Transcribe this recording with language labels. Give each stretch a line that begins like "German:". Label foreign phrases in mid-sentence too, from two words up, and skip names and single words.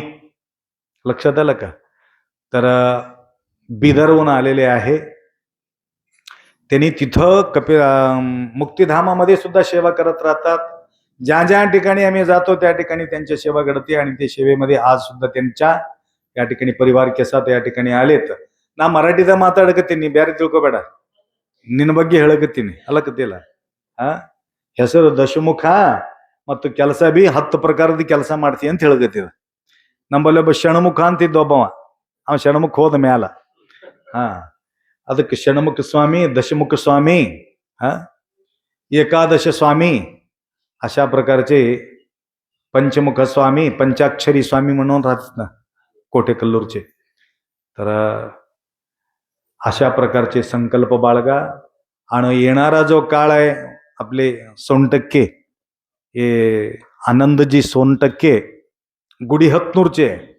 Marathi: लक्षात आलं का? तर बिदरहून आलेले आहे. त्यांनी तिथं मुक्तिधामामध्ये सुद्धा सेवा करत राहतात. ज्या ज्या ठिकाणी आम्ही जातो त्या ठिकाणी त्यांची सेवा घडते. आणि ते सेवेमध्ये आज सुद्धा त्यांच्या या ठिकाणी परिवार केसात या ठिकाणी आलेत ना.
Kannada: मराठीचा ಮಾತಾಡಕತ್ತೀನಿ, ಬೇರೆ ತಿಳ್ಕೊಬೇಡ, ನಿನ್ನ ಬಗ್ಗೆ ಹೇಳಕತ್ತೀನಿ ಅಲ್ಲಕತ್ತಿಲ್ಲ. ಹೆಸರು ದಶಮುಖ ಮತ್ತು ಕೆಲಸ ಬಿ 10 ಪ್ರಕಾರದ ಕೆಲಸ ಮಾಡ್ತಿ ಅಂತ ಹೇಳಕತ್ತಿದ. ನಮ್ಮಲ್ಲಿ ಒಬ್ಬ ಷಣ್ಮುಖ ಅಂತಿದ್ದ ಒಬ್ಬವ, ಅವ ಷಣ್ಮುಖ ಹೋದ ಮ್ಯಾಲ ಅದಕ್ಕೆ ಷಣ್ಮುಖ ಸ್ವಾಮಿ,
Marathi: दशमुख स्वामी, एकादश स्वामी, अशा प्रकारचे पंचमुख स्वामी, पंचाक्षरी स्वामी म्हणून राहतात ना कोटेकल्लूरचे. तर अशा प्रकारचे संकल्प बाळगा आणि येणारा जो काळ आहे आपले सोनटक्के हे आनंदजी सोनटक्के गुढीहत्नूरचे.